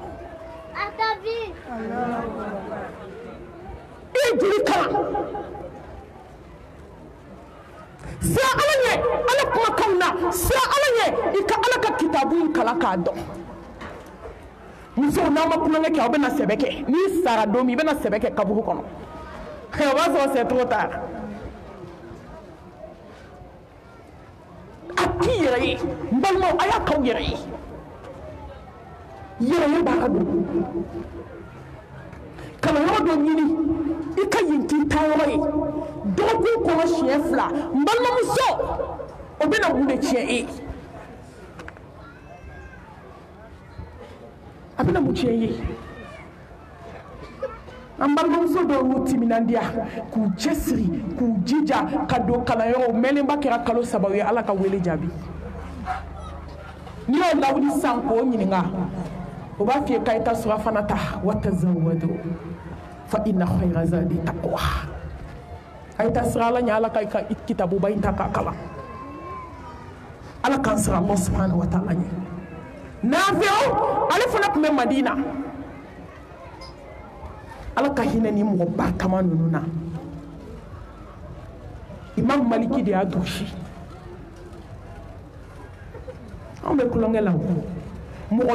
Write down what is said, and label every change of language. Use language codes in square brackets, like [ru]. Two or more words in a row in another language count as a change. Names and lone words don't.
[bm] e ye joli kalan sira ala ɲɛ ala kumakanw na sira ala ɲɛ i ka ala ka kitabu kalan k'a dɔn musow n'aw ma kulonkɛ kɛ aw bɛna sɛbɛ kɛ n'i sara don min i bɛna sɛbɛ kɛ kaburu kɔnɔ o b'a sɔrɔ [fr] c'est trop tard [bm] a k'i yɛrɛ ye n balimaw a y'a k'aw yɛrɛ ye yɛrɛ baara don kalanyɔrɔ dɔ ɲini i ka yen k'i taayɔrɔ ye dɔgɔkun kɔnɔ siɲɛ 2 n balimamuso o bɛna mun de tiɲɛ e a bɛna mun tiɲɛ ye an balimamuso dɔw y'u timinandiya k'u cɛsiri k'u jija ka don kalanyɔrɔw mɛnenba kɛra kalo 3 ye ala ka wele jaabi n'i y'o lawuli sisan k'o ɲininka o b'a f'i ye k'a ye taa surafana ta [ar] وتزودوا فإن خير الزاد التقوى [bm] a ye taa sira ala ɲɛ ala ka i ka kitabuba in ta k'a kalan ala k'an sira [ar] الله سبحانه وتعالى [bm] ɲɛ Nafi'u ale fana tun bɛ Madina ala ka hinɛ ni mɔgɔ ba kama ninnu na Imam Maliki de y'a dusi an bɛ kulonkɛ la mɔgɔ